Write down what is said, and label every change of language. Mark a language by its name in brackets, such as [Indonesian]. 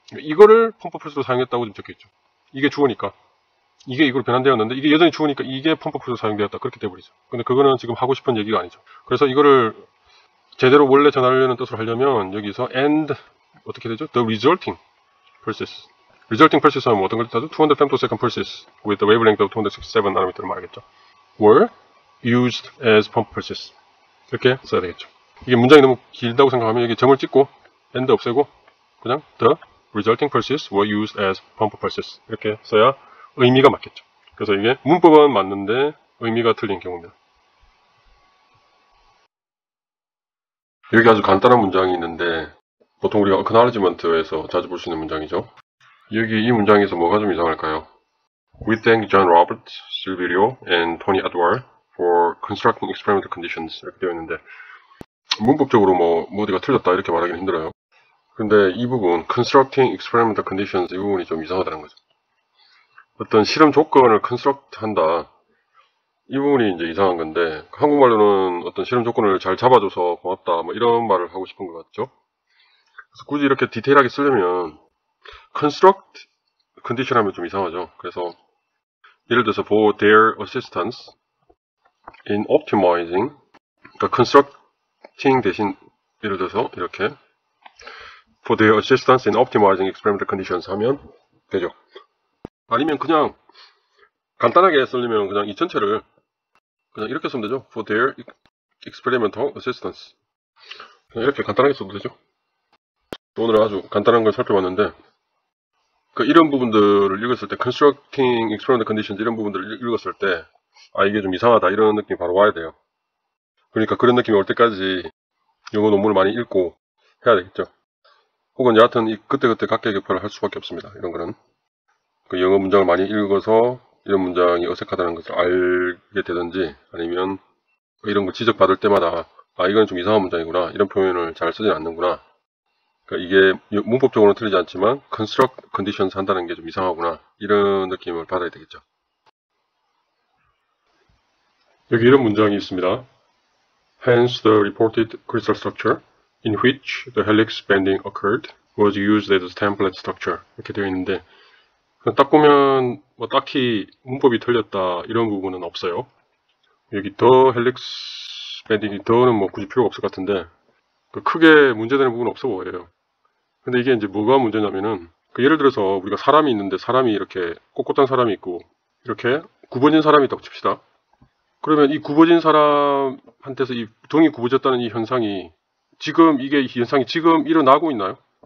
[Korean] 이거를 펌프 펄스로 사용했다고 좀 적혀있죠. 이게 주어니까 이게 이걸 변환되었는데 이게 여전히 주어니까 이게 펌프 펄스로 사용되었다, 그렇게 돼버리죠. 근데 그거는 지금 하고 싶은 얘기가 아니죠. 그래서 이거를 제대로 원래 전하려는 뜻으로 하려면 여기서 and 어떻게 되죠? [English] the resulting process [Korean] resulting pulses 하면 어떤 걸 뜻하죠? [English] 200 femtosecond pulses with the wavelength of 267 [Korean] 나노미터를 말하겠죠. [English] were used as pump pulses. [Korean] 이렇게 써야 되겠죠. 이게 문장이 너무 길다고 생각하면 여기 점을 찍고 end 없애고 그냥 [English] the resulting pulses were used as pump pulses [Korean] 이렇게 써야 의미가 맞겠죠. 그래서 이게 문법은 맞는데 의미가 틀린 경우입니다. 여기 아주 간단한 문장이 있는데 보통 우리가 acknowledgement에서 자주 볼 수 있는 문장이죠. 여기 이 문장에서 뭐가 좀 이상할까요? [English] We thank John Roberts, Silverio, and Tony Edward for constructing experimental conditions [Korean] 이렇게 되어 있는데 문법적으로 뭐 어디가 틀렸다 이렇게 말하기는 힘들어요. 근데 이 부분 [English] constructing experimental conditions [Korean] 이 부분이 좀 이상하다는 거죠. 어떤 실험 조건을 construct 한다 이 부분이 이제 이상한 건데 한국말로는 어떤 실험 조건을 잘 잡아줘서 고맙다 뭐 이런 말을 하고 싶은 것 같죠. 그래서 굳이 이렇게 디테일하게 쓰려면 construct condition 하면 좀 이상하죠. [English] 그래서 예를 들어서 for their assistance in optimizing [Korean] 그러니까 constructing 대신 예를 들어서 이렇게 [English] for their assistance in optimizing experimental conditions [Korean] 하면 되죠. 아니면 그냥 간단하게 쓰려면 그냥 이 전체를 그냥 이렇게 쓰면 되죠. [English] for their experimental assistance [Korean] 그냥 이렇게 간단하게 써도 되죠. 오늘 아주 간단한 걸 살펴봤는데 이런 부분들을 읽었을 때 [English] constructing experimental conditions [Korean] 이런 부분들을 읽었을 때 아 이게 좀 이상하다 이런 느낌이 바로 와야 돼요. 그러니까 그런 느낌이 올 때까지 영어 논문을 많이 읽고 해야 되겠죠. 혹은 여하튼 그때그때 각계 격파를 할 수밖에 없습니다. 이런 거는 영어 문장을 많이 읽어서 이런 문장이 어색하다는 것을 알게 되든지 아니면 이런 걸 지적받을 때마다 아 이건 좀 이상한 문장이구나 이런 표현을 잘 쓰진 않는구나 그러니까 이게 문법적으로는 틀리지 않지만 construct conditions 한다는 게 좀 이상하구나 이런 느낌을 받아야 되겠죠. 여기 이런 문장이 있습니다. [English] Hence the reported crystal structure in which the helix bending occurred was used as a template structure [Korean] 이렇게 되어 있는데 딱 보면 뭐 딱히 문법이 틀렸다 이런 부분은 없어요. 여기 더 헬릭스 밴딩이 더는 뭐 굳이 필요가 없을 것 같은데 크게 문제되는 부분은 없어 보여요. 근데 이게 이제 뭐가 문제냐면은 예를 들어서 우리가 사람이 있는데 사람이 이렇게 꼿꼿한 사람이 있고 이렇게 굽어진 사람이 있다고 칩시다. 그러면 이 굽어진 사람한테서 이 등이 굽어졌다는 이 현상이 지금 이게 현상이 지금 일어나고 있나요?